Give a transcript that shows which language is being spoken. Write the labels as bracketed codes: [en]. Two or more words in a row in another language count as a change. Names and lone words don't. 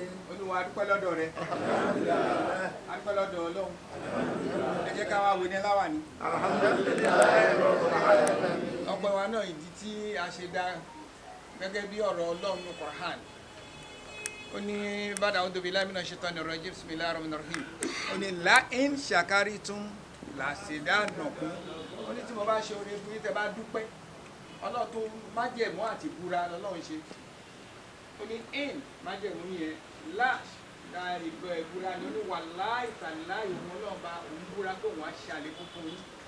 [yo] Olúwa, a dúpẹ́ lọ́dọ̀ rẹ. A dúpẹ́ lọ́dọ̀ Ọlọ́run. Ẹ jẹ́ ká wá wo ní láwàní. Ọpẹ́ wa náà ìdí tí a ṣe dá gẹ́gẹ́ bí ọ̀rọ̀ Ọlọ́run ní Qur'an. Ó ní, [ar] "بعد أعوذ بالله من الشيطان الرجيم بسم الله الرحمن الرحيم." [yo] Ó ní, [ar] "لئن شكرتم لأزيدنكم." [yo] Ó ní, "Tí mo bá ṣe oore fún yín, tẹ́ bá dúpẹ́." Ọlọ́run tó májẹ̀mú àti ìbúra lọ́lọ́run ṣe. Ó ní, "In," májẹ̀mú yẹn, "La," la ìbúra ni. Ó ní, [ar] "والله تالله," [yo] òun Ọlọ́run bá òun búra pé òun á ṣe àlékún fún yín.